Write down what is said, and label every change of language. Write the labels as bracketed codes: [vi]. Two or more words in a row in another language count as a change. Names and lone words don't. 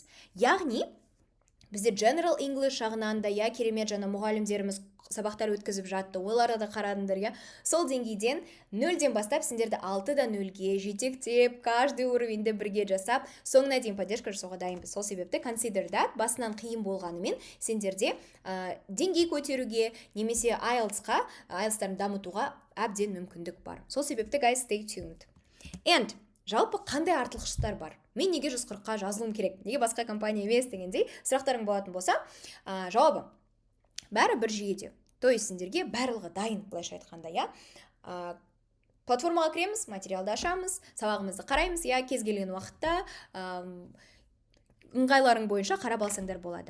[kk] Яғни, бізде [en] General English [kk] жағынан да, керемет жаңа мұғалімдеріміз сабақтар өткізіп жатты, оларға да қарадыңдар, сол деңгейден 0-ден бастап сендерді 6-дан 0-ге жетектеп, [ru] каждый уровеньді [kk] бірге жасап, соңына дейін поддержка жасауға дайынбыз. Сол себепті [en] consider that [kk] басынан қиын болғанымен сендерде деңгей көтеруге, немесе IELTS-тарын дамытуға әбден мүмкіндік бар. Сол себепті, [en] guys, stay tuned. [kk] And жалпы қандай артықшылықтар бар? Мен неге 140-қа жазылуым керек? Неге басқа компания емес дегендей сұрақтарың болатын болса, жауабы бәрі бір жүйеде. [ru] То есть [kk] сендерге барлығы дайын, былайша айтқанда, платформаға кіреміз, материалды ашамыз, сабағымызды қараймыз, кез келген уақытта ыңғайларың бойынша қарап алсаңдар болады.